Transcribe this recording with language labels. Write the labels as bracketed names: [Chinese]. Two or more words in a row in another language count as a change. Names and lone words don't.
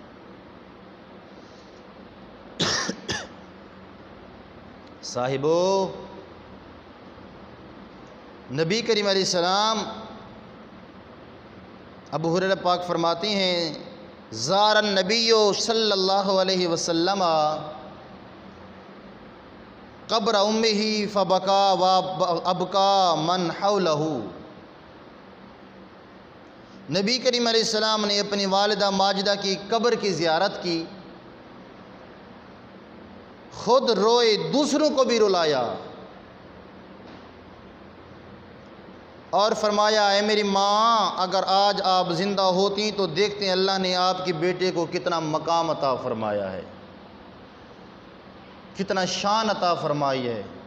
[Urdu] صاحبو، نبی کریم علیہ السلام، ابو ہریرہ پاک فرماتے ہیں، [Arabic] زار النبی صلی اللہ علیہ وسلم قبر امہ فبکا وابکا من حولہ۔ [Urdu] نبی کریم علیہ السلام نے اپنی والدہ ماجدہ کی قبر کی زیارت کی، خود روئے، دوسروں کو بھی رلایا، اور فرمایا، اے میری ماں، اگر آج آپ زندہ ہوتی تو دیکھتے ہیں اللہ نے آپ کی بیٹے کو کتنا مقام عطا فرمایا ہے، کتنا شان عطا فرمائی ہے۔